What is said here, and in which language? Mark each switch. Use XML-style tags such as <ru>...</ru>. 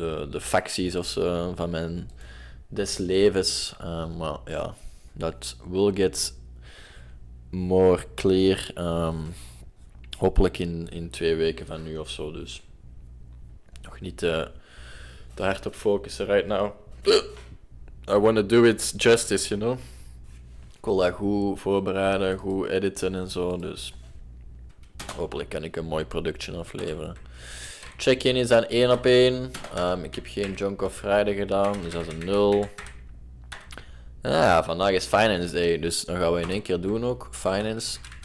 <nl>de facties of zo van mijn des levens. Maar ja, dat</nl> <en>will get more clear.</en> <nl>Hopelijk in 2 weken van nu of zo. Dus nog niet te hard op focussen</nl> <en>right now. I want to do it justice, you know.</en> <nl>Ik wil dat goed voorbereiden, goed editen en zo. Dus hopelijk kan ik een mooi productje afleveren. Check-in is dan 1 op 1. Ik heb geen Jonko Friday gedaan, dus dat is een 0. Ja, vandaag is Finance Day, dus dan gaan we in 1 keer doen ook. Finance.</nl>